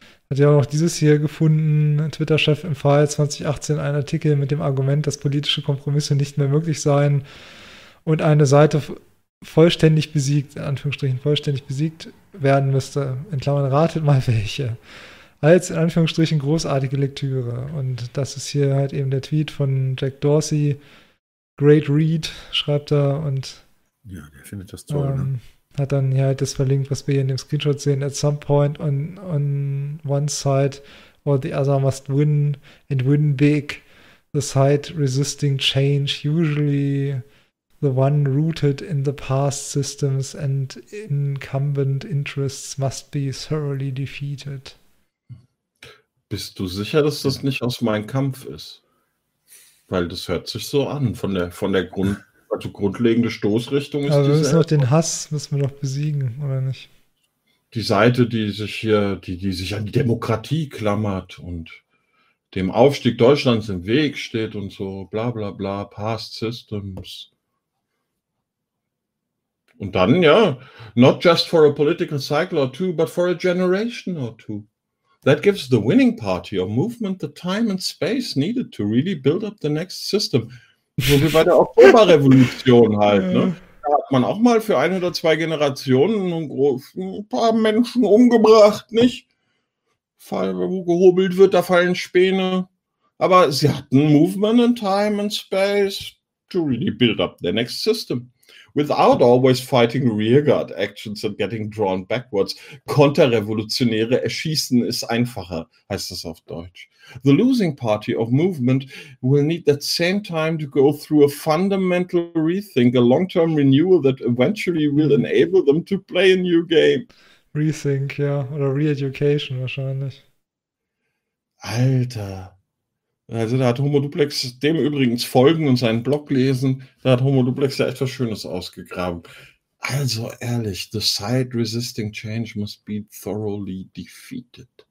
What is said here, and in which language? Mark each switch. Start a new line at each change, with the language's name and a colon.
German: Hat ja auch noch dieses hier gefunden. Twitter-Chef empfahl 2018 einen Artikel mit dem Argument, dass politische Kompromisse nicht mehr möglich seien und eine Seite vollständig besiegt, in Anführungsstrichen vollständig besiegt werden müsste. In Klammern ratet mal welche. Als in Anführungsstrichen großartige Lektüre. Und das ist hier halt eben der Tweet von Jack Dorsey.
English: Great Read,
German: schreibt er. Und ja, der findet das toll, ne? Hat dann hier halt das verlinkt, was wir hier in dem Screenshot sehen.
English: At some point on one side or the other must win and win big. The side resisting change, usually the one rooted in the past systems and incumbent interests must be thoroughly defeated.
German: Bist du sicher, dass das nicht aus meinem Kampf ist? Weil das hört sich so an von der Grund. Also grundlegende Stoßrichtung ist aber wir müssen doch den Hass müssen wir doch besiegen, oder nicht? Die Seite, die sich hier, die sich an die Demokratie klammert und dem Aufstieg Deutschlands im Weg steht und so, bla bla bla,
English: past systems.
German: Und dann, ja,
English: not just for a political cycle or two, but for a generation or two. That gives the winning party or movement the time and space needed to really build up the next system.
German: So wie bei der Oktoberrevolution halt. Ja. Ne? Da hat man auch mal für ein oder zwei Generationen ein paar Menschen umgebracht, nicht? Wo gehobelt wird, da fallen Späne. Aber sie hatten
English: Movement and Time and Space to really build up the next system. Without always fighting rearguard actions and getting drawn backwards.
German: Konterrevolutionäre erschießen ist einfacher, heißt das auf Deutsch.
English: The losing party of movement will need that same time to go through a fundamental rethink, a long-term renewal that eventually will enable them to play a new game.
German: Rethink, ja, oder re-education wahrscheinlich. Alter. Also da hat Homo Duplex dem übrigens folgen und seinen Blog lesen, da hat Homo Duplex ja etwas Schönes ausgegraben. Also ehrlich,
English: the side resisting change must be thoroughly defeated.